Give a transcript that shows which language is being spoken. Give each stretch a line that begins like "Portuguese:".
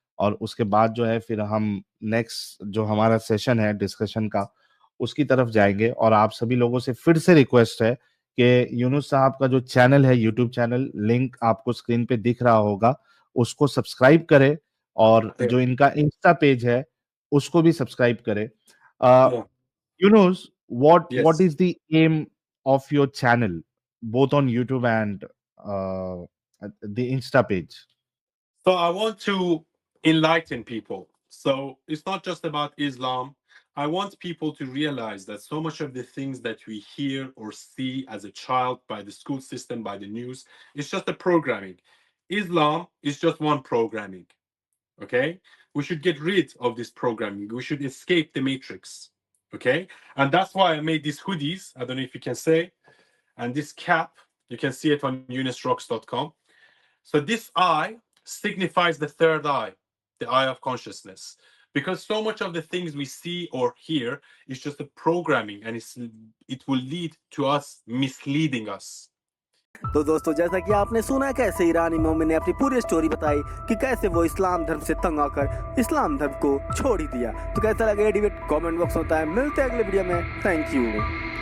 Hindi: और उसके बाद जो है फिर हम नेक्स्ट जो हमारा सेशन है डिस्कशन का, उसकी तरफ जाएंगे। और आप सभी लोगों से फिर से रिक्वेस्ट है कि यूनुस साहब का जो चैनल है, यूट्यूब चैनल, लिंक आपको स्क्रीन पे दिख रहा होगा, उसको सब्सक्राइब करें। और
English: Yeah.
Hindi: जो इनका इंस्टा पेज है उसको भी सब्सक्राइब करें।
English: Yeah. Yunus, what Yes. is the aim of your channel, both on YouTube and the Insta page? So I want to enlighten people. So it's not just about Islam. I want people to realize that so much of the things that we hear or see as a child by the school system, by the news, is just a programming. Islam is just one programming. Okay? We should get rid of this programming. We should escape the matrix. Okay? And that's why I made these hoodies. I don't know if you can say. And this cap, you can see it on unisrocks.com. So this eye signifies the third eye, the eye of consciousness. Because so much of the things we see or hear is just a programming, and it will lead to us misleading us.
Hindi: तो दोस्तों, जैसा कि आपने सुना कैसे ईरानी मोमिन ने अपनी पूरी स्टोरी बताई कि कैसे वो इस्लाम धर्म से तंग आकर इस्लाम धर्म को छोड़ ही दिया। तो कैसा लगा ये डिबेट कमेंट बॉक्स में बताएं। मिलते हैं अगले वीडियो में। Thank you.